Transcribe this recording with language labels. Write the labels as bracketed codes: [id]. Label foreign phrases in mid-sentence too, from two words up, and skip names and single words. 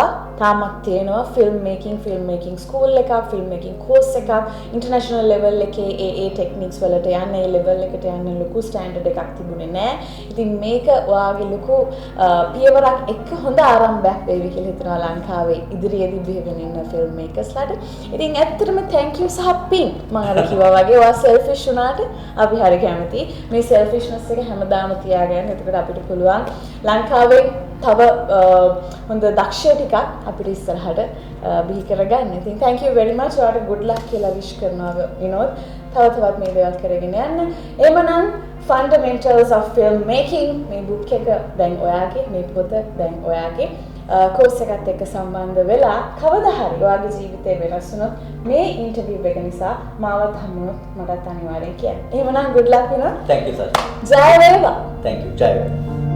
[si] තාමත් තියෙනවා [en] film making school [si] එකක්, [en] film making course [si] එකක්, [en] international level [si] එකේ ඒ ටෙක්නික්ස් වලට යන්න, ඒ ලෙවල් එකට යන්න ලොකු ස්ටෑන්ඩඩ් එකක් තිබුණේ නැහැ. ඉතින් මේක ඔයාගේ ලොකු පියවරක් එක්ක හොඳ ආරම්භයක් වේවි කියලා හිතනවා ලංකාවේ ඉදිරියේදී බිහිවෙන ඉන්න ෆිල්ම් මේකර්ස්ලාට. ඉතින් ඇත්තටම [en] thank you [si] සහ පින්. මම අර කිව්වා වගේ ඔයා selfish වුණාට අපි හරි කැමතියි. මේ selfishness එක හැමදාම තියාගන්න. එතකොට අපිට පුළුවන් ලංකාවේ තව හොඳ දක්ෂය ටිකක් අපිට ඉස්සරහට බිහි කරගන්න. ඉතින් [en] thank you very much. [si] ඔයාලට [en] good luck [si] කියලා wish කරනවා විනෝද්. තවත් මේ දේවල් කරගෙන යන්න. එහෙමනම් [en] fundamentals of film making [si] මේ book එක දැන් ඔයාගේ, මේ පොත දැන් ඔයාගේ. කෝස් එකත් එක්ක සම්බන්ධ වෙලා කවදා හරි ඔයාගේ ජීවිතේ වෙනස් වුණොත් මේ ඉන්ටර්විව් එක නිසා මාවත් හමුනොත් මටත් අනිවාර්යෙන් කියන්න. එහෙමනම් [en] good luck [si] විනෝද්. [en] Thank you sir. [si] ජය වේවා. [en] Thank you. [si] ජය වේවා.